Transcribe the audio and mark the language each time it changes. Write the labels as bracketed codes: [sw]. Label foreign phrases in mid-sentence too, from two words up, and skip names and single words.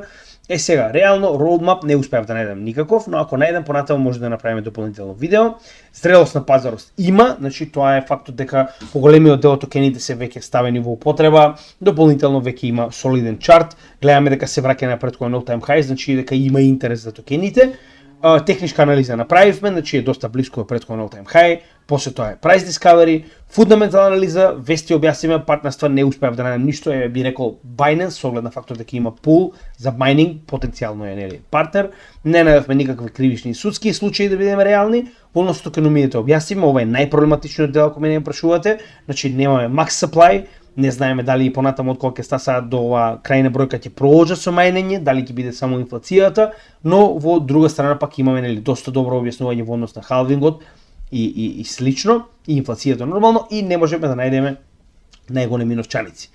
[mk] Сега, реално roadmap не успеав да најдам никаков, но ако најдам понатаму може да направиме дополнително видео. Зрелост на пазарот има, значи тоа е фактот дека поголемиот дел од токените се веќе ставени во употреба, дополнително веќе има солиден чарт, гледаме дека се враќа на претходен [en] all time high, [mk] значи дека има интерес за токените. Техничка анализа направивме, значи е доста близко до претходно [en] all time high, [mk] после тоа е [en] price discovery, [mk] фундаментална анализа, вести објасниме, партнерства не успеав да најдем ништо, би рекол Binance, со оглед на фактот дека има пул за майнинг, потенцијално е нели партнер, не најдовме никакви кривични судски случаи да бидеме реални, во однос со токеномиите објасниме, ова е најпроблематичниот дел ако мене прашувате, значи немаме [en] max supply, [mk] не знаеме дали и понатаму од кога ќе стаса до ова крајна бројка ќе продолжи со мајнење, дали ќе биде само инфлацијата, но во друга страна пак имаме нели доста добро објаснување во однос на халвингот и слично, и инфлацијата нормално, и не можеме да најдеме најголеми новчаници.